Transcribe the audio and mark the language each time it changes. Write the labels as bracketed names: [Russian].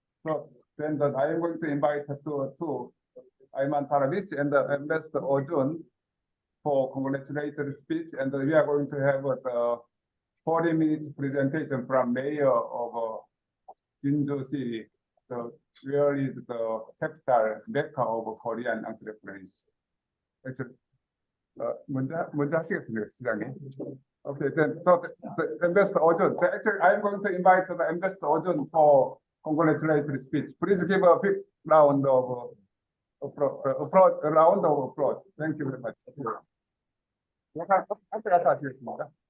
[English] So then I am going to invite to Ayman Tarabisi and the Ambassador Ojun for congratulatory speech, and we are going to have the 40 minutes presentation from Mayor of Jinju City, where is the capital mecca of Korean entrepreneurs. [Korean] 먼저 하시겠습니다, 시장님. [English] Okay, then so the Ambassador Ojun. Actually, I'm going to invite the Ambassador Ojun for congratulatory speech. Please give a big round of applause. Thank you very much. [Korean] 약간 앞에 가서 하시겠습니다.